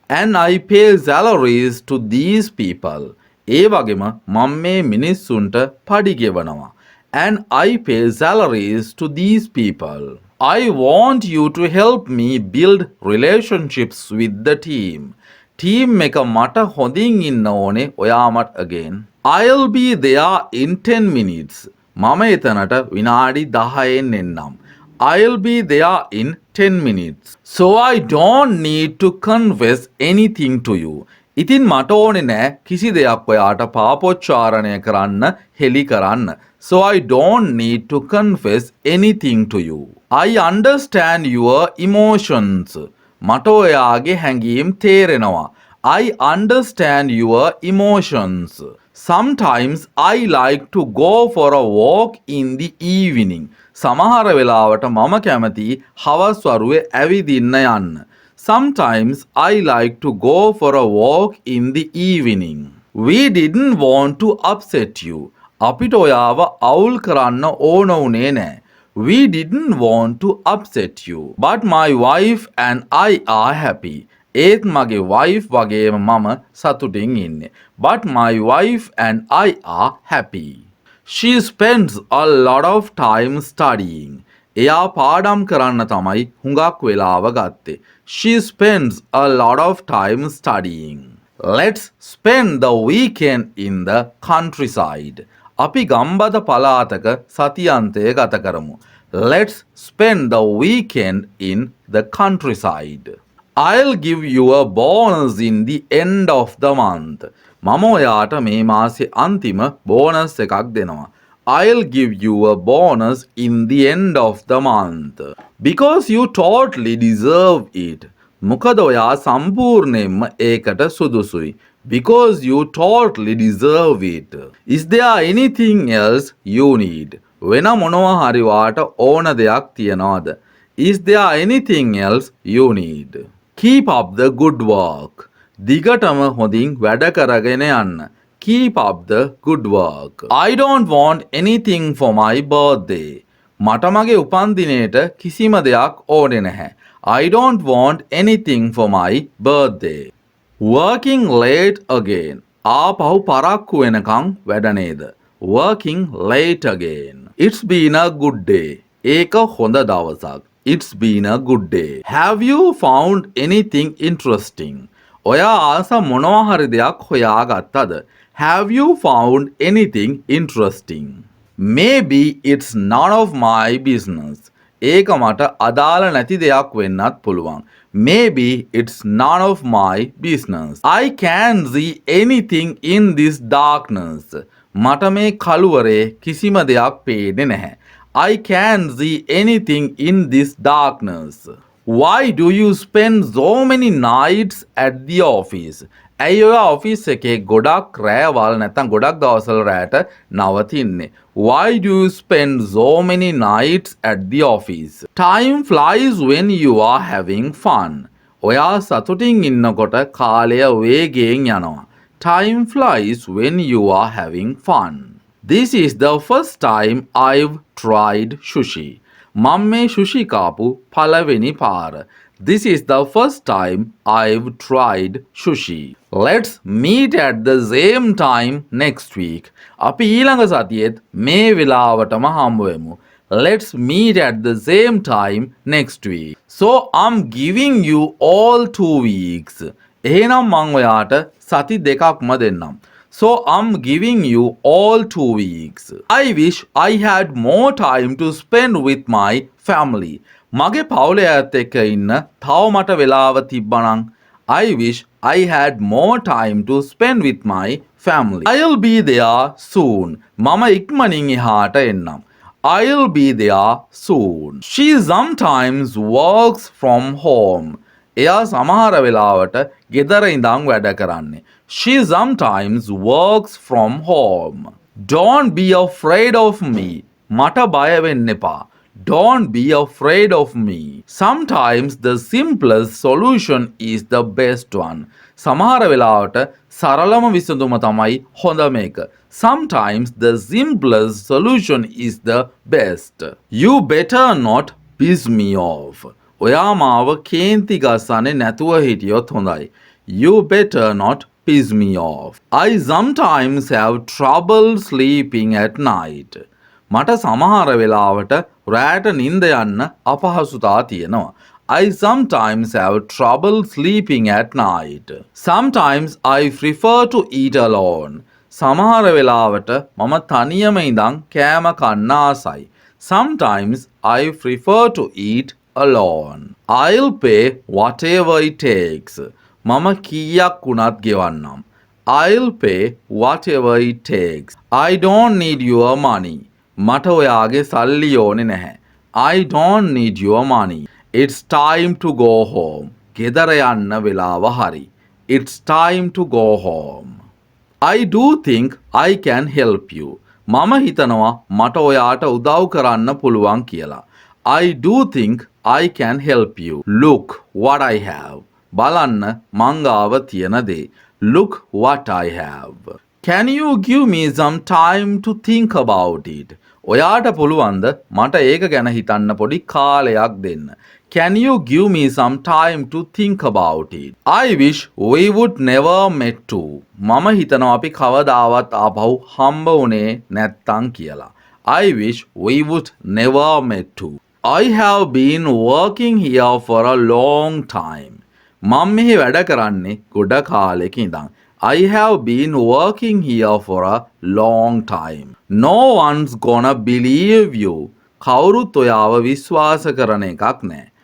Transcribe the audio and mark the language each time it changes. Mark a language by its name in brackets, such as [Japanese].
[English] And I pay salaries to these people. [Sinhala] ඒ වගේම මම මේ මිනිස්සුන්ට පඩි ගෙවනවා. [English] And I pay salaries to these people. I want you to help me build relationships with the team. [Sinhala] Team එක මට හොඳින් ඉන්න ඕනේ ඔයාමත් again. [English] I'll be there in 10 minutes. [Sinhala] මම එතනට විනාඩි 10න් එන්නම්. [English] I'll be there in 10 minutes. So I don't need to confess anything to you. [Sinhala] ඉතින් මට ඕනේ නෑ කිසි දෙයක් ඔයාට පාපොච්චාරණය කරන්න හෙලි කරන්න. [English] So I don't need to confess anything to you. I understand your emotions. [Sinhala] මට ඔයාගේ හැඟීම් තේරෙනවා. [English] I understand your emotions. Sometimes I like to go for a walk in the evening. [Sinhala] සමහර වෙලාවට මම කැමති හවස් වරුවේ ඇවිදින්න යන්න. [English] Sometimes I like to go for a walk in the evening. We didn't want to upset you. [Sinhala] අපිට ඔයාව අවුල් කරන්න ඕන උනේ නෑ. [English] We didn't want to upset you. But my wife and I are happy. [Sinhala] ඒත් මගේ wife වගේම මම සතුටින් ඉන්නේ. [English] But my wife and I are happy. She spends a lot of time studying. [Sinhala] එයා පාඩම් කරන්න තමයි හුඟක් වෙලාව ගත්තේ. [English] She spends a lot of time studying. Let's spend the weekend in the countryside. [Sinhala] අපි ගම්බද පලාතක සතියන්තය ගත කරමු. [English] Let's spend the weekend in the countryside. I'll give you a bonus in the end of the month. [Sinhala] මම ඔයාට මේ මාසේ අන්තිම bonus එකක් දෙනවා. [English] I'll give you a bonus in the end of the month. Because you totally deserve it. [Sinhala] මොකද ඔයා සම්පූර්ණයෙන්ම ඒකට සුදුසුයි. [English] Because you totally deserve it. Is there anything else you need? [Sinhala] වෙන මොනවා හරි වාට ඕන දෙයක් තියනවද? [English] Is there anything else you need? Keep up the good work. [Sinhala] දිගටම හොඳින් වැඩ කරගෙන යන්න. [English] Keep up the good work. I don't want anything for my birthday. [Sinhala] මට මගේ උපන්දිනේට කිසිම දෙයක් ඕනේ නැහැ. [English] I don't want anything for my birthday. Working late again. [Sinhala] ආපහු පරක්කු වෙනකන් වැඩ නේද? [English] Working late again. It's been a good day. [Sinhala] ඒක හොඳ දවසක්. [English] It's been a good day. Have you found anything interesting? [Sinhala] ඔයා ආස මොනවා හරි දෙයක් හොයාගත්තද? [English] Have you found anything interesting? Maybe it's none of my business. [Sinhala] ඒක මට අදාළ නැති දෙයක් වෙන්නත් පුළුවන්. [English] Maybe it's none of my business. I can't see anything in this darkness. [Sinhala] මට මේ කළුවරේ කිසිම දෙයක් පේන්නේ නැහැ. [English] I can't see anything in this darkness. Why do you spend so many nights at the office? [Sinhala] ඇයි ඔය ඔෆිස් එකේ ගොඩක් රෑවල් නැත්නම් ගොඩක් දවස්වල රෑට නවතින්නේ? [English] Why do you spend so many nights at the office? Time flies when you are having fun. [Sinhala] ඔයා සතුටින් ඉන්නකොට කාලය වේගයෙන් යනවා. [English] Time flies when you are having fun. This is the first time I've tried sushi. [Sinhala] මම මේ සුෂි කාපු පළවෙනි පාර. [English] This is the first time I've tried sushi. Let's meet at the same time next week. [Sinhala] අපි ඊළඟ සතියේත් මේ වෙලාවටම හම්බ වෙමු. [English] Let's meet at the same time next week. So I'm giving you all 2 weeks. [Sinhala] එහෙනම් මම ඔයාට සති දෙකක්ම දෙන්නම්. [English] So I'm giving you all 2 weeks. I wish I had more time to spend with my family. [Sinhala] මගේ පවුලේ අයත් එක්ක ඉන්න තව මට වෙලාව තිබ්බනම්. [English] I wish I had more time to spend with my family. I'll be there soon. [Sinhala] මම ඉක්මනින් එහාට එන්නම්. [English] I'll be there soon. She sometimes works from home. [Sinhala] එයා සමහර වෙලාවට ගෙදර ඉඳන් වැඩ කරන්නේ. [English] She sometimes works from home. Don't be afraid of me. [Sinhala] මට බය වෙන්න එපා. [English] Don't be afraid of me. Sometimes the simplest solution is the best one. [Sinhala] සමහර වෙලාවට සරලම විසඳුම තමයි හොඳම එක. [English] Sometimes the simplest solution is the best. You better not piss me off. [Sinhala] ඔයා මාව කේන්ති ගස්සන්නේ නැතුව හිටියොත් හොඳයි. [English] You better not piss me off. I sometimes have trouble sleeping at night. [Sinhala] මට සමහර වෙලාවට රැට නිින්ද යන්න අපහසුතා තියෙනවා. [English] I sometimes have trouble sleeping at night. Sometimes I prefer to eat alone. [Sinhala] සමහර වෙලාවට මම තනියම ඉඳන් කෑම කන්න ආසයි. [English] Sometimes I prefer to eat alone. I'll pay whatever it takes. [Sinhala] මම කීයක් වුණත් ගෙවන්නම්. [English] I'll pay whatever it takes. I don't need your money. [Sinhala] මට ඔයාගේ සල්ලි ඕනේ නැහැ. [English] I don't need your money. It's time to go home. [Sinhala] ගෙදර යන්න වෙලාව හරි. [English] It's time to go home. I do think I can help you. [Sinhala] මම හිතනවා මට ඔයාට උදව් කරන්න පුළුවන් කියලා. [English] I do think I can help you. Look what I have. [Sinhala] බලන්න මං ගාව තියෙන දේ. [English] Look what I have. Can you give me some time to think about it? [Sinhala] ඔයාට පුළුවන්ද මට ඒක ගැන හිතන්න පොඩි කාලයක් දෙන්න. [English] Can you give me some time to think about it? I wish we would never met too. [Sinhala] මම හිතනවා අපි කවදාවත් ආපහු හම්බ වුණේ නැත්තම් කියලා. [English] I wish we would never met too. I have been working here for a long time. [Sinhala] මම මෙහි වැඩ කරන්නේ ගොඩ කාලෙක ඉඳන්. [English] I have been working here for a long time. No one's gonna believe you. [Sinhala] කවුරුත් ඔයාව විශ්වාස කරන එකක් නෑ.